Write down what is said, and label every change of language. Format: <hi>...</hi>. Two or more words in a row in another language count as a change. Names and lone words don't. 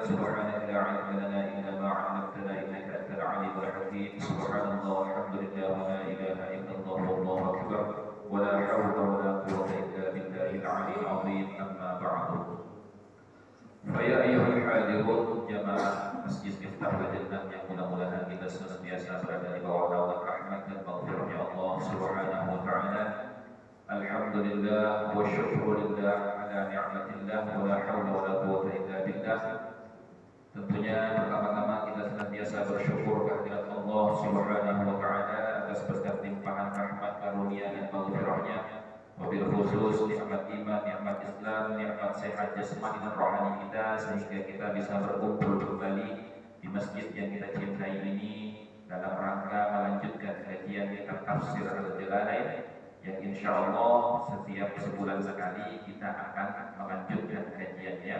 <ar>سبحانك لا علم لنا إلا ما علمتنا إنك أنت العليم الحكيم. سبحان الله والحمد لله ولا إله إلا الله والله أكبر ولا حول ولا قوة إلا بالله العلي العظيم. أما بعد فيا أيها الحاضرون</ar> <id>jamaah Masjid Miftahul Jannah yang mudah-mudahan kita senantiasa berada di bawah naungan rahmat dan maghfirahnya Allah</id> <ar>سبحانه وتعالى. الحمد لله والشكر لله على نعمة الله ولا حول ولا قوة إلا بالله.</ar> <id>Tentunya pertama-tama kita senantiasa bersyukur kehadirat Allah</id> <ar>سبحانه وتعالى</ar> <id>atas berkat limpahan rahmat karunia dan maghfirahnya.</id> <ar>وبالخصوص</ar> <id>nikmat iman, nikmat Islam, nikmat sehat jasmani dan rohani kita, sehingga kita bisa berkumpul kembali di masjid yang kita cintai ini dalam rangka melanjutkan kajian kitab tafsir Al-Jalalain yang</id> <ar>إن شاء الله</ar> <id>setiap sebulan sekali kita akan melanjutkan kajiannya.</id>